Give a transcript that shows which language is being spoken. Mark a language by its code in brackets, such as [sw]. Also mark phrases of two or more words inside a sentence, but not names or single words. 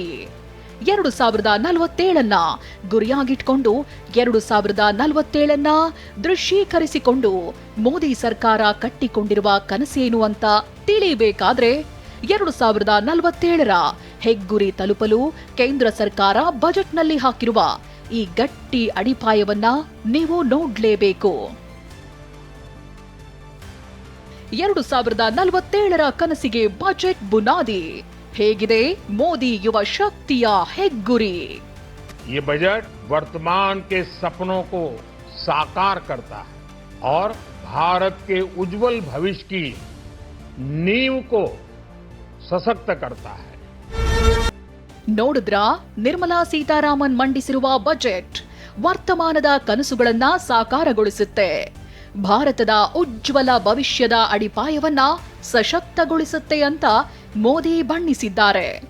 [kn] 2047ನ್ನ ಗುರಿಯಾಗಿಟ್ಕೊಂಡು 2047ನ್ನ ದೃಶ್ಯೀಕರಿಸಿಕೊಂಡು ಮೋದಿ ಸರ್ಕಾರ ಕಟ್ಟಿಕೊಂಡಿರುವ ಕನಸೇನು ಅಂತ ತಿಳಿಬೇಕಾದ್ರೆ 2047ರ ಹೆಗ್ಗುರಿ ತಲುಪಲು ಕೇಂದ್ರ ಸರ್ಕಾರ ಬಜೆಟ್ನಲ್ಲಿ ಹಾಕಿರುವ ಈ ಗಟ್ಟಿ ಅಡಿಪಾಯವನ್ನ ನೀವು ನೋಡ್ಲೇಬೇಕು. 2047ರ ಕನಸಿಗೆ ಬಜೆಟ್ ಬುನಾದಿ. ಹೇಗಿದೆ ಮೋದಿ ಯುವ ಶಕ್ತಿಯ ಹೆಗ್ಗುರಿ? [hi] ये बजट वर्तमान के सपनों को साकार करता है और भारत के उज्जवल भविष्य की नींव को सशक्त करता है. [kn] ನೋಡಿದ್ರಾ ನಿರ್ಮಲಾ ಸೀತಾರಾಮನ್ ಮಂಡಿಸಿರುವ ಬಜೆಟ್? ವರ್ತಮಾನದ ಕನಸುಗಳನ್ನ ಸಾಕಾರಗೊಳಿಸುತ್ತೆ. ಭಾರತದ ಉಜ್ವಲ ಭವಿಷ್ಯದ ಅಡಿಪಾಯವನ್ನ ಸಶಕ್ತಗೊಳಿಸುತ್ತೆ ಅಂತ ಮೋದಿ ಬಣ್ಣಿಸಿದ್ದಾರೆ.